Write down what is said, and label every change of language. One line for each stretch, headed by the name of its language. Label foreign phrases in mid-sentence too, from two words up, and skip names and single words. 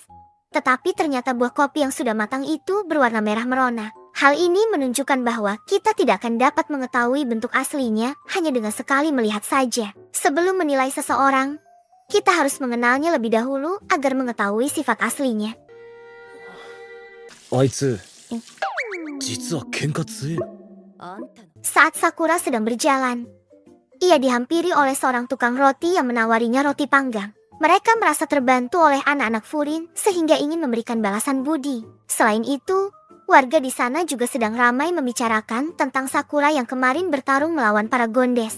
Indonesian: Tetapi ternyata buah kopi yang sudah matang itu berwarna merah merona. Hal ini menunjukkan bahwa kita tidak akan dapat mengetahui bentuk aslinya hanya dengan sekali melihat saja. Sebelum menilai seseorang, kita harus mengenalnya lebih dahulu agar mengetahui sifat aslinya.
Japanese: あいつ実は喧嘩強え。
Indonesian: Saat Sakura sedang berjalan, ia dihampiri oleh seorang tukang roti yang menawarinya roti panggang. Mereka merasa terbantu oleh anak-anak Furin sehingga ingin memberikan balasan budi. Selain itu, warga di sana juga sedang ramai membicarakan tentang Sakura yang kemarin bertarung melawan para Gondes.